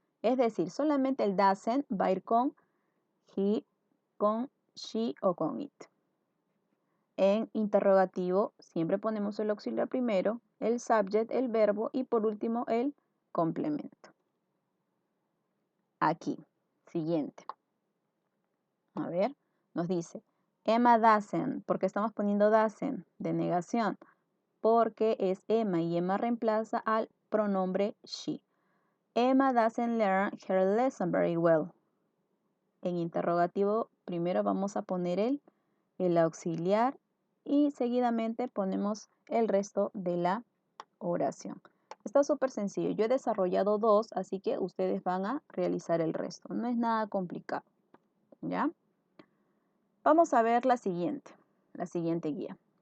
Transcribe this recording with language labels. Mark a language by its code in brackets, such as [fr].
[es] Es decir, solamente el doesn't va a ir con he, con she o con it. En interrogativo, siempre ponemos el auxiliar primero, el subject, el verbo y por último el complemento. Aquí, siguiente. A ver, nos dice, Emma doesn't. ¿Por qué estamos poniendo doesn't? De negación. Porque es Emma y Emma reemplaza al pronombre she. [en] Emma doesn't learn her lesson very well. [es] En interrogativo, primero vamos a poner el auxiliar y seguidamente ponemos el resto de la oración. Está súper sencillo. Yo he desarrollado dos, así que ustedes van a realizar el resto. No es nada complicado, ¿ya? Vamos a ver la siguiente guía.